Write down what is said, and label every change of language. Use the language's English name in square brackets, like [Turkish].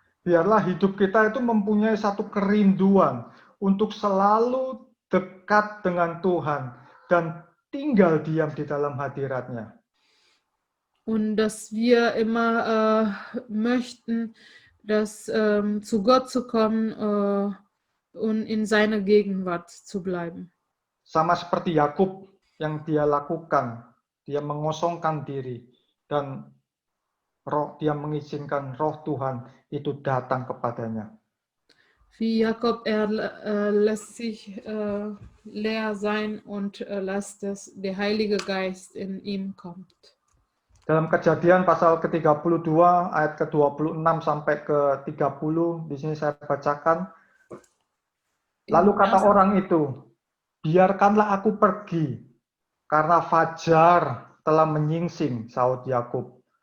[Indonesian] Biarlah hidup kita itu mempunyai satu kerinduan untuk selalu dekat dengan Tuhan dan tinggal diam di dalam hadirat-Nya. [German] Und dass wir immer möchten, dass zu Gott zu kommen und in seiner Gegenwart zu bleiben. [Indonesian] Sama seperti Yakub yang dia lakukan, dia mengosongkan diri dan dia mengizinkan roh Tuhan itu datang kepadanya. [German] Wie Jakob, lässt sich leer sein und lässt, dass der Heilige Geist in ihm kommt. [Indonesian] Dalam Kejadian pasal ke-32 ayat ke-26 sampai ke-30, di sini saya bacakan. Lalu kata orang itu, biarkanlah aku pergi, karena fajar telah menyingsing, sahut Yakub.